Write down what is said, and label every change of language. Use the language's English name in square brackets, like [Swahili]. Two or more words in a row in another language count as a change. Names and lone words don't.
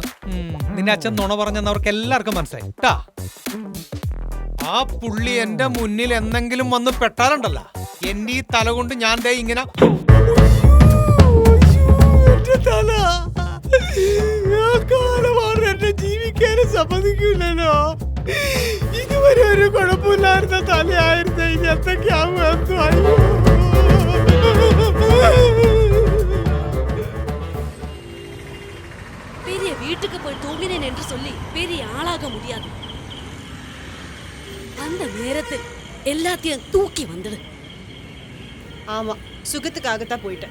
[Malayalam] നിന്റെ അച്ഛൻ നുണ പറഞ്ഞെന്ന് അവർക്ക് എല്ലാവർക്കും മനസ്സിലായി ട്ടാ. ആ പുള്ളി എന്റെ മുന്നിൽ എന്തെങ്കിലും വന്ന് പെട്ടാലുണ്ടല്ല, എന്റെ ഈ തല കൊണ്ട് ഞാൻ ദേ ഇങ്ങനെ തല എന്നെ ജീവിക്കാനും സമ്മതിക്കില്ലല്ലോ. ഇതുവരെ ഒരു കുഴപ്പമില്ലായിരുന്ന തലയായിരുന്നു. ഇനി എന്തൊക്കെയാവും എന്തോ. [Tamil] பெரிய வீட்டுக்கு போய் தூங்கினேன் என்று சொல்லி பெரிய ஆளாக முடியாது. அந்த நேரத்தில் எல்லாத்தையும் தூக்கி வந்துடு. ஆமா, சுகத்துக்காகத்தான் போயிட்டேன்.